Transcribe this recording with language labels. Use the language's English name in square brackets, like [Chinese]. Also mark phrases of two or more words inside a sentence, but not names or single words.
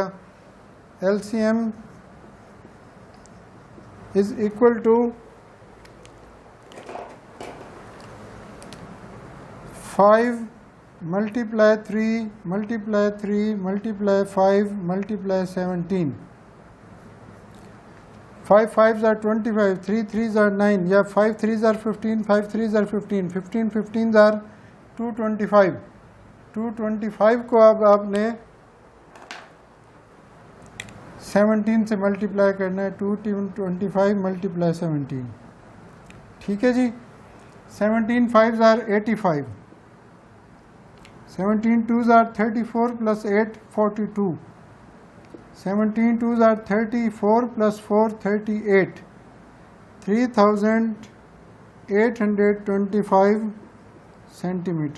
[English] LCM is equal to 5 multiply 3 multiply 3 multiply 5 multiply 17. 5 5s are 25, 3 3s are 9, या 5 3s are 15, 5 3s are 15, 15 15s are 225। [Hindi] 225 को अब आपने 17 से मल्टीप्लाई करना है, 225 मल्टीप्लाई 17। ठीक है जी। [English] 17 5s are 85, 17 2s are 34 plus 8 42, 17 2s are 34 plus 4 38, 3825 सेंटीमीटर।